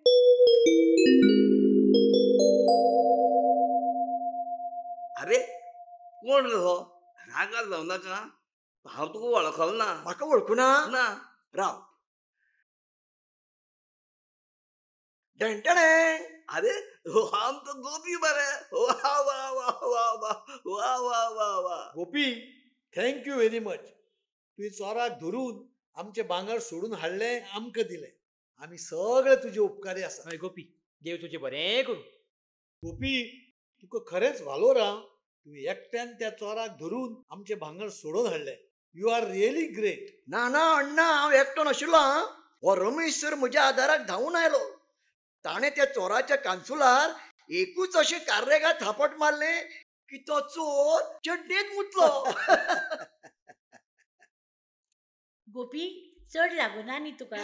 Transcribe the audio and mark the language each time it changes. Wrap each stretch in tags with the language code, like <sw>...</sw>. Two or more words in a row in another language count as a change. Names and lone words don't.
<kok>अरे कोण रे हो? रागार जाऊ नका, हांव तुका वळखलो ना. म्हाका वळखूना? ना. राव. टेंटणे. अरे हो आमचो गोपी मरे. वा वा वा वा वा वा वा वा वा. गोपी,</kok> <en>Thank you very much.</en> <kok>तुवें चोराक धरून आमचे भांगर सोडून हाडले, आमकां दिले. आमी सगळे तुजे उपकारी आसा. हय गोपी, देव तुजें बरें करूं. गोपी, तुका खरेंच वालोर हा. तुवें एकट्यान त्या चोराक धरून आमचे भांगर सोडून हाडले.</kok> <en>You are really great.</en> <kok>ना अण्णा, हांव एकटो नाशिल्लो. हो रमेश सर म्हज्या आदाराक धांवून आयलो. ताणें त्या चोराच्या कांसुलार एकूच अशें कार्रेगार थापट मारले की तो चोर चड्डेत मुतलो. गोपी, चड लागूना न्ही तुका?</kok>